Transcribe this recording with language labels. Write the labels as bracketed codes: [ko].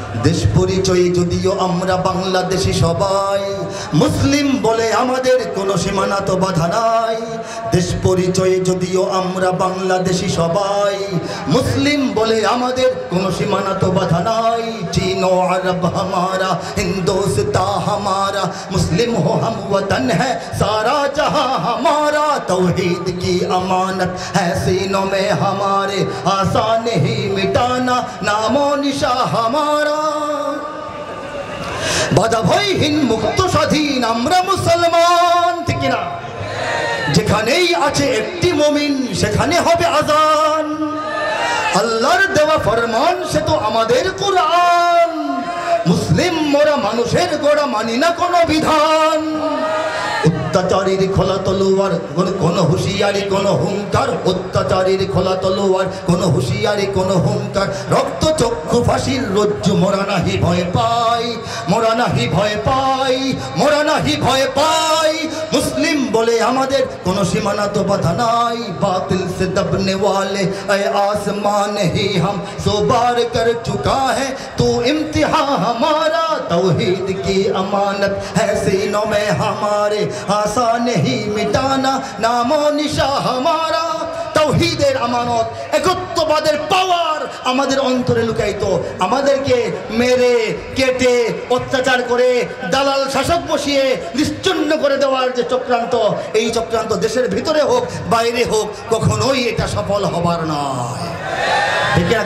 [bn] দেশ পরিচয় যদিও আমরা বাংলাদেশি সবাই, মুসলিম বলে আমাদের কোনো সীমানা তো বাধা নাই। দেশ পরিচয় যদিও আমরা বাংলাদেশি সবাই, মুসলিম বলে আমাদের কোনো সীমানা তো বাধা নাই। [hi] চীন ও আরব হামারা, হিন্দুস্তান হামারা, মুসলিম হো হাম ওতন है सारा जहां हमारा। तौहीद की अमानत है सीनों में हमारे, आसान नहीं मिटाना नामो निशा हमारा। [bn] বাধা ভয়হীন মুক্ত স্বাধীন আমরা মুসলমান। ঠিক না? যেখানেই আছে একটি মুমিন সেখানে হবে আযান। আল্লাহর দেওয়া ফরমান সে তো আমাদের কুরআন। মুসলিম মোরা মানুষের গোড়া, মানি না কোনো বিধান। অত্যাচারীর খোলা তলোয়ার, কোনো হুঁশিয়ারি, কোনো হুঙ্কার। অত্যাচারীর খোলা তলোয়ার, কোনো হুঁশিয়ারি, কোনো হুঙ্কার। রক্ত চক্ষু ফাঁসির রজ্জু মোরা নাহি ভয় পাই, মোরা নাহি ভয় পাই, মোরা নাহি ভয় পাই। মুসলিম বলে আমাদের কোনো সীমানা তো বাধা নাই। [hi] বাতিল সে দবনে ওয়ালে এ আসমান হি হাম সো বার কর চুকা है तू इम्तिहा हमारा। तौहीद की अमानत है सीनों में हमारे, आसान नहीं मिटाना नामो निशा हमारा। [bn] তাওহীদের আমানত, একত্ববাদের পাওয়ার আমাদের অন্তরে লুকায়িত। আমাদেরকে মেরে কেটে অত্যাচার করে দালাল শাসক বসিয়ে নিশ্চন্ন করে দেওয়ার যে চক্রান্ত, এই চক্রান্ত দেশের ভিতরে হোক বাইরে হোক কখনোই এটা সফল হবার নয়। ঠিক না?